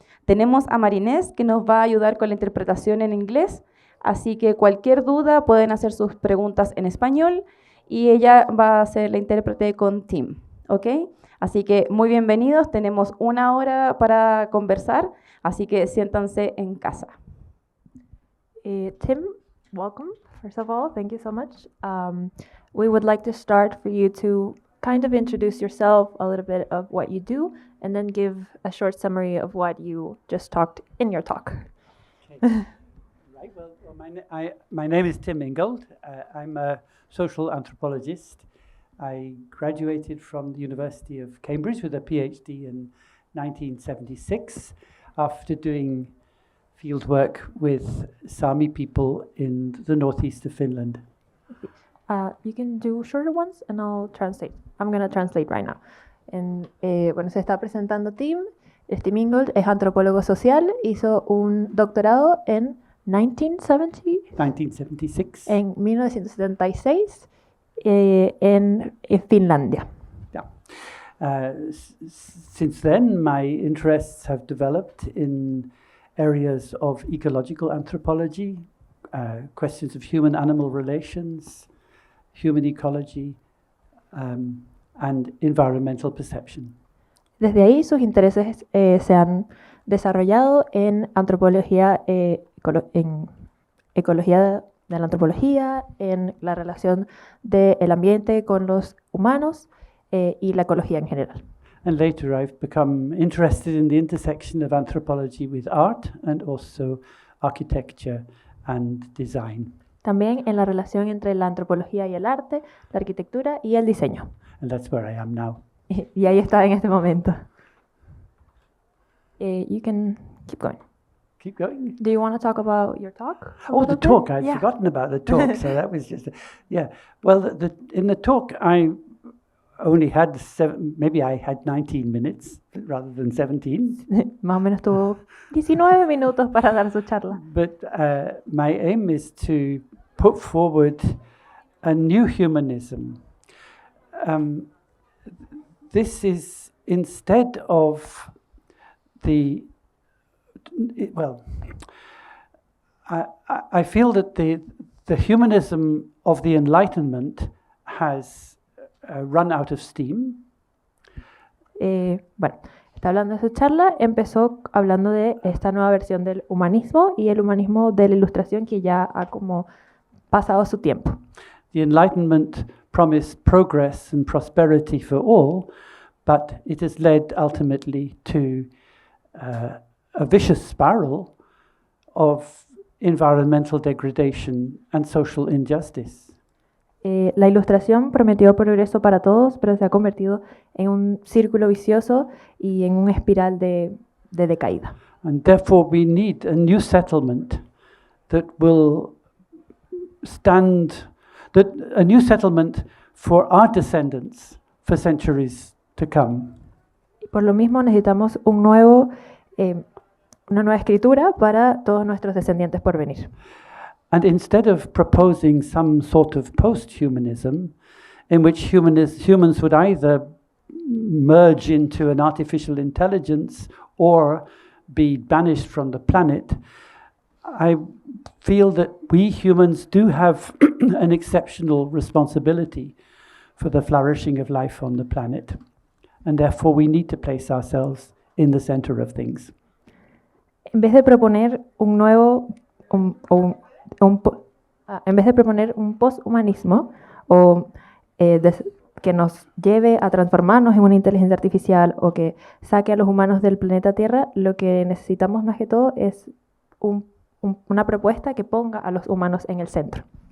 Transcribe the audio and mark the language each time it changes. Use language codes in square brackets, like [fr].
[es] Tenemos a Marinés, que nos va a ayudar con la interpretación en inglés, así que cualquier duda pueden hacer sus preguntas en español y ella va a ser la intérprete con Tim, ¿ok? Así que muy bienvenidos, tenemos 1 hora para conversar, así que siéntanse en casa. [en] Tim, welcome. First of all, thank you so much. We would like to start for you to kind of introduce yourself, a little bit of what you do, and then give a short summary of what you just talked in your talk. Okay. Right. Well, my name is Tim Ingold. I'm a social anthropologist. I graduated from the University of Cambridge with a PhD in 1976 after doing fieldwork with Sami people in the northeast of Finland. You can do shorter ones and I'll translate. I'm going to translate right now. [es] Bueno, se está presentando Tim. Tim Ingold es antropólogo social, hizo un doctorado en 1976. En 1976 en Finlandia. Yeah. [en] Since then, my interests have developed in areas of ecological anthropology, questions of human-animal relations, human ecology, and environmental perception. [es] Desde ahí sus intereses se han desarrollado en antropología, en ecología de la antropología, en la relación del ambiente con los humanos y la ecología en general. [en] And later I've become interested in the intersection of anthropology with art and also architecture and design. [es] También en la relación entre la antropología y el arte, la arquitectura y el diseño. [en] And that's where I am now. [es] Y ahí está en este momento. [en] You can keep going. Keep going. Do you want to talk about your talk? Oh, the talk. I'd forgotten about the talk. So that was just, yeah. Well, in the talk, I only had maybe I had 19 minutes rather than 17. [es] Más o menos tuvo 19 minutos para dar su charla. [en] But my aim is to put forward a new humanism. This is instead of I feel that the humanism of the Enlightenment has run out of steam. [es] Bueno, está hablando de su charla, empezó hablando de esta nueva versión del humanismo y el humanismo de la Ilustración que ya ha como pasado su tiempo. [en] The Enlightenment promised progress and prosperity for all, but it has led ultimately to a vicious spiral of environmental degradation and social injustice. [es] La Ilustración prometió progreso para todos, pero se ha convertido en un círculo vicioso y en una espiral de decaída. [en] And therefore we need a new settlement that will a new settlement for our descendants for centuries to come. [es] Por lo mismo necesitamos una nueva escritura para todos nuestros descendientes por venir. [en] And instead of proposing some sort of post-humanism, in which humans would either merge into an artificial intelligence or be banished from the planet, I feel that we humans do have an exceptional responsibility for the flourishing of life on the planet, and therefore we need to place ourselves in the center of things. [es] En vez de proponer en vez de proponer un posthumanismo o que nos lleve a transformarnos en una inteligencia artificial o que saque a los humanos del planeta Tierra, lo que necesitamos más que todo es una propuesta que ponga a los humanos en el centro.